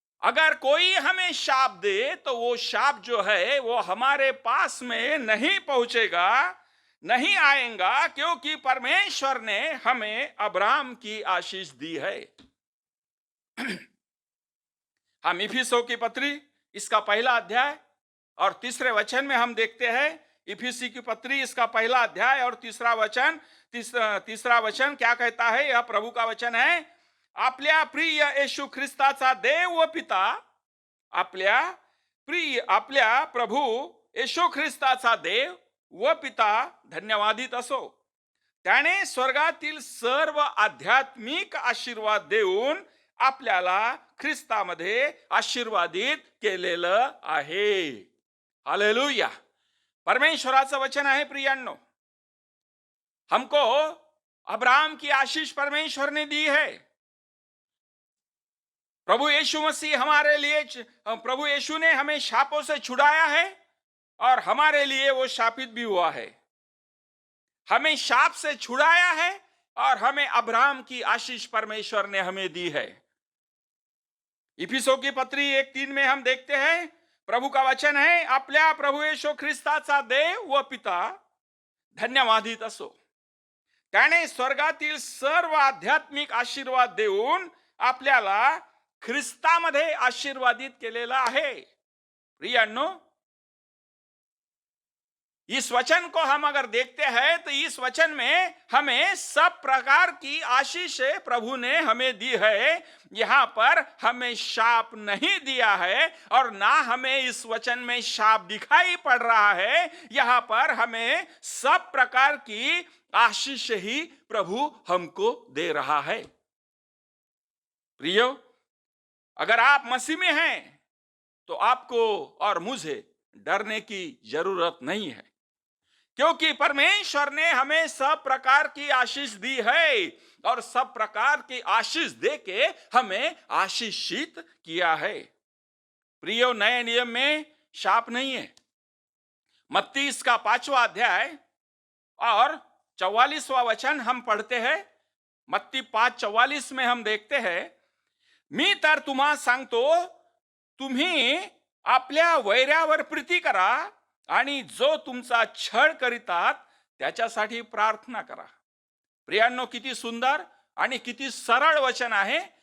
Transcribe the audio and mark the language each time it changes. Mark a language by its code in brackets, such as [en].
[hi] अगर कोई हमें शाप दे तो वो शाप जो है वो हमारे पास में नहीं पहुंचेगा, नहीं आएगा, क्योंकि परमेश्वर ने हमें अब्राहम की आशीष दी है. हम इफिसियों की पत्री इसका पहला अध्याय और तीसरे वचन में हम देखते हैं. इफिसी की पत्री इसका पहला अध्याय और तीसरा वचन क्या कहता है? यह प्रभु का वचन है. [mr] आपल्या प्रिय येशू ख्रिस्ताचा देव व पिता, आपल्या प्रभू येशू ख्रिस्ताचा देव व पिता धन्यवादित असो. त्याने स्वर्गातील सर्व आध्यात्मिक आशीर्वाद देऊन आपल्याला ख्रिस्तामध्ये आशीर्वादित केलेलं आहे. हालेलुया. परमेश्वराचं वचन आहे प्रियांनो. [hi] हमको अब्राहम की आशीष परमेश्वर ने दी है. प्रभु यीशु मसीह हमारे लिए, प्रभु यीशु ने हमें शापों से छुड़ाया है और हमारे लिए वो शापित भी हुआ है. हमें शाप से छुड़ाया है और हमें अब्राहम की आशीष परमेश्वर ने हमें दी है. इफिसों की पत्री 1:3 में हम देखते हैं, प्रभु का वचन है, [mr] आपल्या प्रभु येशू ख्रिस्ताचा देव व पिता धन्यवादित असो. त्याने स्वर्गातील सर्व आध्यात्मिक आशीर्वाद देऊन आपल्याला ख्रिस्तामध्ये आशीर्वादित केलेला है. प्रियांनो, [hi] इस वचन को हम अगर देखते हैं तो इस वचन में हमें सब प्रकार की आशीषें प्रभु ने हमें दी है. यहाँ पर हमें शाप नहीं दिया है और ना हमें इस वचन में शाप दिखाई पड़ रहा है. यहाँ पर हमें सब प्रकार की आशीष ही प्रभु हमको दे रहा है. प्रियो, अगर आप मसीह में हैं तो आपको और मुझे डरने की जरूरत नहीं है, क्योंकि परमेश्वर ने हमें सब प्रकार की आशीष दी है और सब प्रकार की आशीष देके हमें आशीषित किया है. प्रियो, नए नियम में शाप नहीं है. मत्ती इसका 5वां अध्याय और 44वां वचन हम पढ़ते हैं. मत्ती 5:44 में हम देखते हैं, [mr] मी तर तुम्हा सांगतो, तुम्ही आपल्या वैऱ्यावर प्रीती करा आणि जो तुमचा छळ करीतात त्याच्यासाठी प्रार्थना करा. प्रियांनो, किती सुंदर आणि किती सरळ वचन आहे.